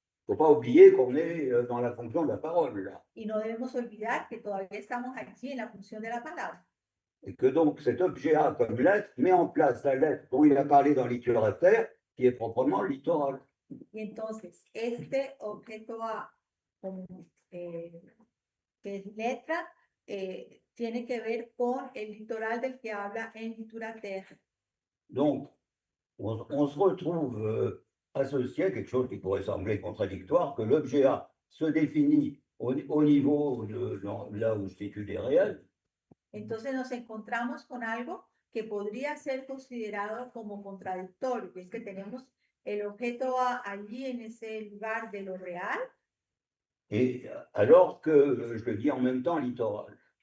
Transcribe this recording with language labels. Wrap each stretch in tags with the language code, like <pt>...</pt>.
<fr>il faut pas oublier qu'on est dans la fonction de la parole, là.</fr> <es>Y no debemos olvidar que todavía estamos allí en la función de la palabra.</es> <fr>Et que donc cet objet A comme lettre met en place la lettre dont il a parlé dans littérateur, qui est proprement le littoral.</fr> <es>Y entonces, este objeto A, como, que es letra, tiene que ver con el litoral del que habla en littérateur.</es> <fr>Donc, on se retrouve associé à quelque chose qui pourrait sembler contradictoire, que l'objet A se définit au niveau de là où se situent les réels.</fr> <es>Entonces nos encontramos con algo que podría ser considerado como contradictorio, que es que tenemos el objeto A allí en ese lugar de lo real.</es> <fr>Et alors que je le dis en même temps littoral.</fr>